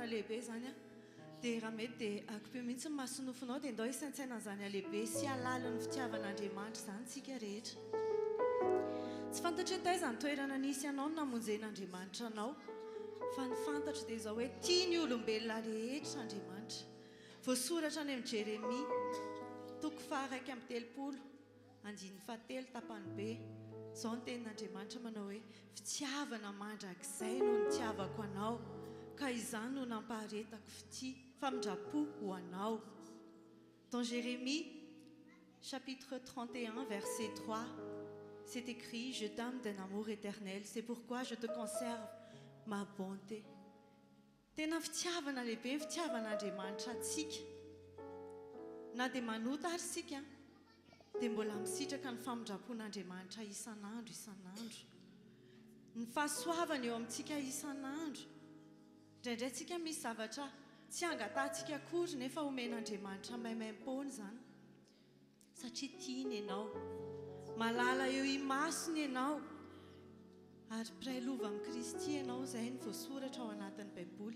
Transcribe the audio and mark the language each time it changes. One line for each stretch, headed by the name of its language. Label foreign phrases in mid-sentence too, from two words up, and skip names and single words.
Malagasy: lehibe zany a dia raha mety dia akopio mihitsy ny masonofinao dia ndao isaintsaina zany a lehibe sy alala ny fitiavan'Andriamanitra zany tsika rehetra tsy fantatra hoe taiza ny toerana nisy anao no namonjen'Andriamanitra anao fa ny fantatra dia izao hoe tia ny olombelona rehetra Andriamanitra voasoratra any amin'ny Jeremia 1:7 tapany be izao ny tenin'Andriamanitra manao hoe fitiavana mandrakizay no nitiavako anao ka izany no nampaharetako famindrapo ho anao.
French: Dans Jérémie chapitre 31 verset 3 c'est écrit: je t'aime d'un amour éternel, c'est pourquoi je te conserve ma bonté.
Malagasy: Tena fitiavana lehibe fitiavan'Andriamanitra atsika na dia manota ary sika dia mbola misitraka ny famindrapon'Andriamanitra isan'andro ny fahasoavana eo amintsika isan'andro. Indraindray tsika misy zavatra tsy angatantsika akory nefa omen'Andriamanitra maimaim-pony zany satria tiany ianao, malala eo imasony ianao ary mpiray lova amin'ny Kristy ianao, izay ny voasoratra ao anatin'ny Baiboly.